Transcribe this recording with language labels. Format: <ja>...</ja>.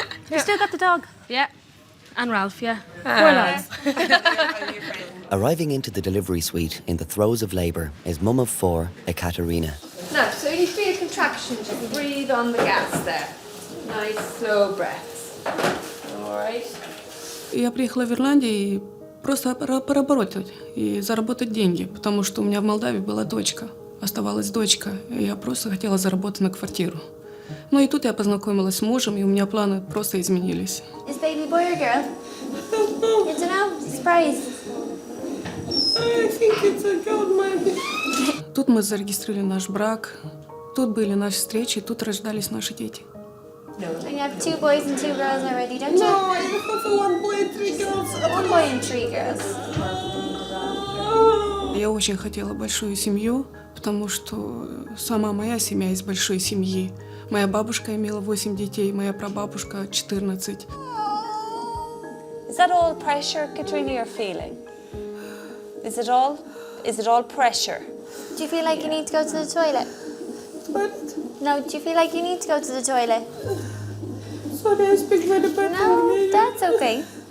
<en>You still got the dog? Yeah. And Ralph, yeah. 4 lads. Arriving into the delivery suite in the throes of labour is mum of 4, Ekaterina. No, so you feel contractions, you can breathe on the gas there. Nice, slow breaths. All right.</en> <ru>Я приехала в Ирландию просто поработать и заработать деньги, потому что у меня в Молдавии была дочка. оставалась дочка, и я просто хотела заработать на квартиру. Ну и тут я познакомилась с мужем, и у меня планы просто изменились.</ru> <en>Is baby boy or girl? You don't know? Surprise. I think it's a girl, maybe.</en> <ru>Тут мы зарегистрировали наш брак, тут были наши встречи, тут рождались наши дети.</ru> <en>And you have 2 boys and 2 girls already, don't you? No, I have 1 boy and 3 girls. 1 boy and 3 girls.</en> <ru>Я очень хотела большую семью, потому что сама моя семья из большой семьи. Моя бабушка имела 8 детей, моя прабабушка 14.</ru> <en>Is that all pressure, Katrina, you're feeling? Is it all? Is it all pressure? Do you feel like you need to go to the toilet? What? No, do you feel like you need to go to the toilet? Sorry, I speak very bad. No, that's okay.</en>